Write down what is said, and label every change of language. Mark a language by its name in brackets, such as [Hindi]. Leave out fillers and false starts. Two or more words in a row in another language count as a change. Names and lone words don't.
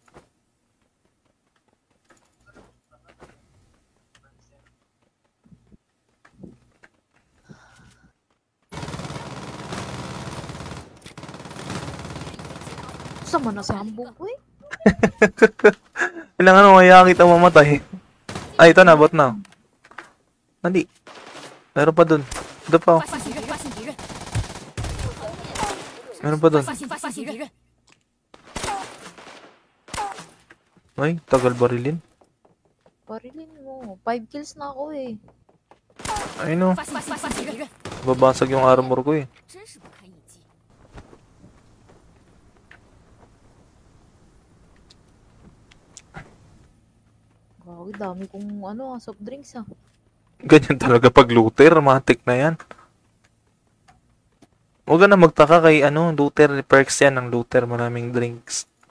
[Filipino] Sama na sa hambog ko eh. Kailangan mo kaya kita mamatay. Ay, ito na, bot na. Hindi. Meron pa dun. Ito pa. [Chinese] 发现敌人，发现敌人， [Filipino] Meron pa dun. [Chinese] 发现敌人， [Filipino] Ay, tagal barilin. Parilin mo. 5 kills na ako eh. Ay no, [Chinese] 发现敌人， [Filipino] babasag yung armor ko eh. [Chinese] 真是不堪一击。 [Filipino] Grabe, dami kong [English] soft drinks [Filipino] Ganyan talaga pag looter, matik na yan. Huwag ka na magtaka kay looter, perks yan ng looter, maraming drinks.